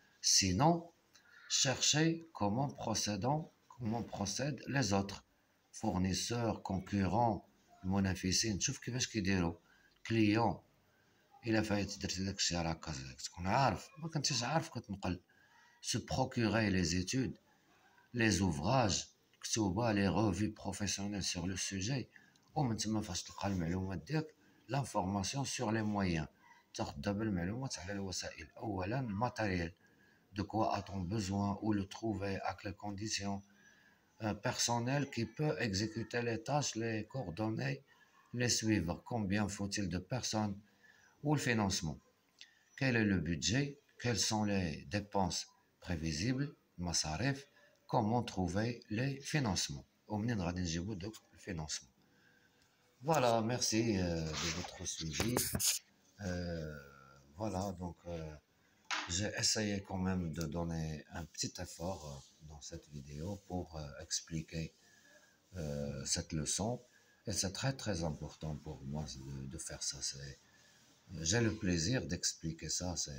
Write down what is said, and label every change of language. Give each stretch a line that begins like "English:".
French: Sinon, chercher comment procèdent les autres fournisseurs, concurrents, المنافسين.
Arabic: تشوف كيفاش كيديروا كليون. إلا فايت درتي داكشي راه تكون عارف، ما كنتيش عارف كتنقل.
French: Se procurer les études, les ouvrages مكتوبة، les revues professionnelles sur le sujet،
Arabic: ومن تما فاش تلقى المعلومات ديالك
French: l'information sur les moyens.
Arabic: تاخد دابا المعلومات على الوسائل. أولا الماتيريال،
French: de quoi a-t-on besoin, où le trouver, à quelles conditions. Un personnel qui peut exécuter les tâches, les coordonner, les suivre. Combien faut-il de personnes? Ou le financement. Quel est le budget? Quelles sont les dépenses prévisibles?
Arabic: المصاريف.
French: Comment trouver les financements?
Arabic: ومنين غادي نجيبو دوك الفينانسمون.
French: Voilà, merci de votre suivi. Voilà, donc j'ai essayé quand même de donner un petit effort dans cette vidéo pour expliquer cette leçon. Et c'est très très important pour moi de faire ça. J'ai le plaisir d'expliquer ça.